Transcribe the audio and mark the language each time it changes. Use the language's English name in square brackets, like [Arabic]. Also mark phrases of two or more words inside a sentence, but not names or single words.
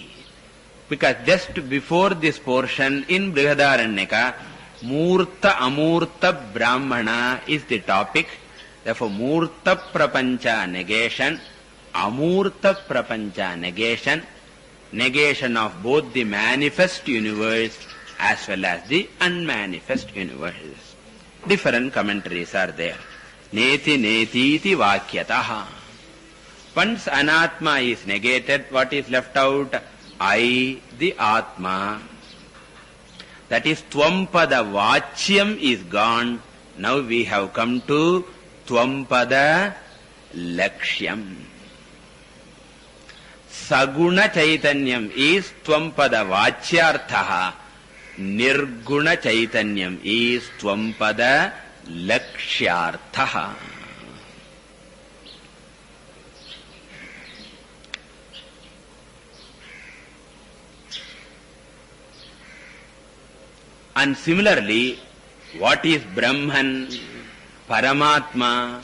[English] Because just before this portion in Brihadaranyaka, Murta Amurta Brahmana is the topic. Therefore, [Sanskrit] Murta Prapancha [English] negation, [Sanskrit] Amurta Prapancha [English] negation, negation of both the manifest universe as well as the unmanifest universe. Different commentaries are there. [Sanskrit] Neti netiti vakyataha. [English] Once anatma is negated, what is left out? I, the Atma. That is [Sanskrit] Tvampada Vachyam [English] is gone. Now we have come to [Sanskrit] Tvampada Lakshyam. Saguna Chaitanyam [English] is [Sanskrit] Tvampada Vachyarthaha. Nirguna Chaitanyam [English] is [Sanskrit] Tvampada Lakshyarthaha. [English] And similarly, what is Brahman, Paramatma?